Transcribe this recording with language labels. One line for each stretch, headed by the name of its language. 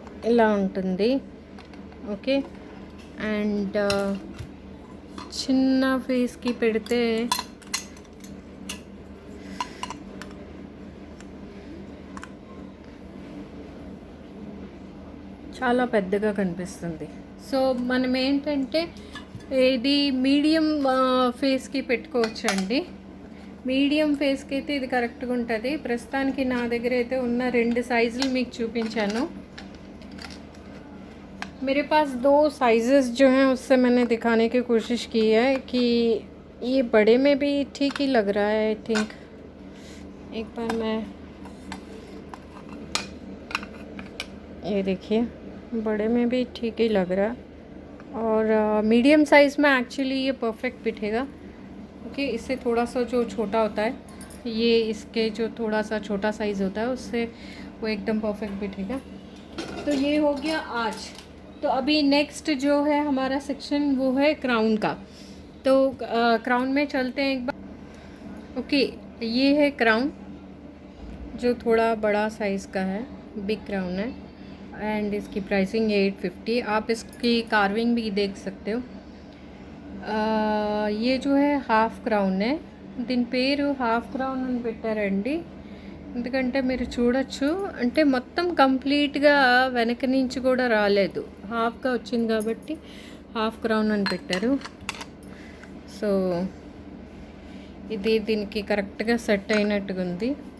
Telugu: ఇలా ఉంటుంది. Okay, and చిన్న ఫేస్కి పెడితే చాలా పెద్దగా కనిపిస్తుంది. సో మనం ఏంటంటే ఇది మీడియం ఫేస్కి పెట్టుకోవచ్చండి. మీడియం ఫేస్కి అయితే ఇది కరెక్ట్గా ఉంటుంది. ప్రస్తుతానికి నా దగ్గర అయితే ఉన్న 2 साइज़ులు మీకు చూపించాను.
Hindi: मेरे पास 2 साइज़ेस जो हैं उससे मैंने दिखाने की कोशिश की है कि ये बड़े में भी ठीक ही लग रहा है. आई थिंक एक बार मैं ये देखिए, बड़े में भी ठीक ही लग रहा है और मीडियम साइज़ में एक्चुअली ये परफेक्ट बिठेगा. ओके, इससे थोड़ा सा जो छोटा होता है, ये इसके जो थोड़ा सा छोटा साइज़ होता है उससे वो एकदम परफेक्ट बिठेगा. तो ये हो गया आज. तो अभी नेक्स्ट जो है हमारा सेक्शन वो है क्राउन का. तो क्राउन में चलते हैं एक बार. ओके, ये है क्राउन जो थोड़ा बड़ा साइज़ का है, बिग क्राउन है एंड इसकी प्राइसिंग 850. आप इसकी कार्विंग भी देख सकते हो. ये जो है हाफ క్రౌన్ है.
Telugu: దీని పేరు హాఫ్ క్రౌన్ అని పెట్టారండి. ఎందుకంటే మీరు చూడొచ్చు, అంటే మొత్తం కంప్లీట్గా వెనక నుంచి కూడా రాలేదు, హాఫ్గా వచ్చింది కాబట్టి హాఫ్ క్రౌన్ అని పెట్టారు. సో ఇది దీనికి కరెక్ట్గా సెట్ అయినట్టుగా ఉంది.